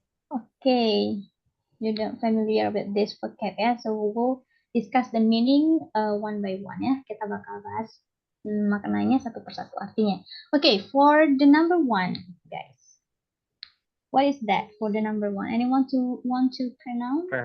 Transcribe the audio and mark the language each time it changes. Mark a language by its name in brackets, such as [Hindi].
[English] Okay, you don't familiar with this vocab ya, so we will discuss the meaning one by one ya. [Indonesian] Kita bakal bahas maknanya satu persatu artinya. [English] Okay, for the number one, guys, what is that for the number one? Anyone want to pronounce?